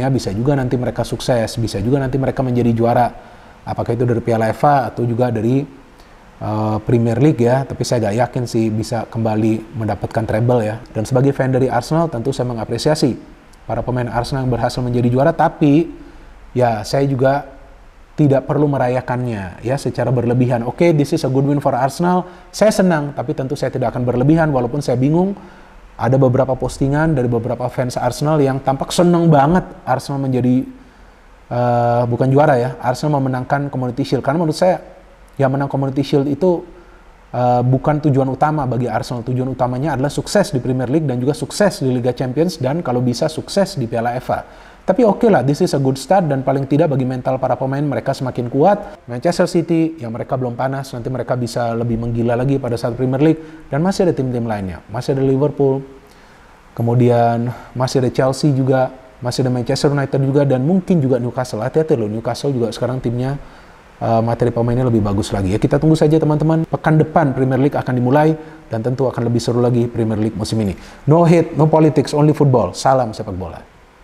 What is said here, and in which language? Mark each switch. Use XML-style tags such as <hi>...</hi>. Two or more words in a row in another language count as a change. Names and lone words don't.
<id>Bisa juga nanti mereka sukses, bisa juga nanti mereka menjadi juara Apakah itu dari Piala FA atau juga dari Premier League ya, tapi saya gak yakin sih bisa kembali mendapatkan treble ya. Dan sebagai fan dari Arsenal tentu saya mengapresiasi para pemain Arsenal yang berhasil menjadi juara, tapi ya saya juga tidak perlu merayakannya ya secara berlebihan. Oke,</id> <en>this is a good win for Arsenal.</en> <id>Saya senang, tapi tentu saya tidak akan berlebihan walaupun saya bingung. Ada beberapa postingan dari beberapa fans Arsenal yang tampak senang banget Arsenal menjadi bukan juara ya, Arsenal memenangkan Community Shield. Karena menurut saya yang menang Community Shield itu bukan tujuan utama bagi Arsenal. Tujuan utamanya adalah sukses di Premier League dan juga sukses di Liga Champions dan kalau bisa sukses di Piala FA. Tapi oke lah,</id> <en>this is a good start</en> <id>dan paling tidak bagi mental para pemain mereka semakin kuat. Manchester City yang mereka belum panas, nanti mereka bisa lebih menggila lagi pada saat Premier League dan masih ada tim-tim lainnya. Masih ada Liverpool, kemudian masih ada Chelsea juga, masih ada Manchester United juga dan mungkin juga Newcastle. Hati-hati loh, Newcastle juga sekarang timnya materi pemainnya lebih bagus lagi ya. Kita tunggu saja teman-teman, pekan depan Premier League akan dimulai dan tentu akan lebih seru lagi Premier League musim ini.</id> <en>No hate, no politics, only football.</en> <id>Salam sepak bola.</id>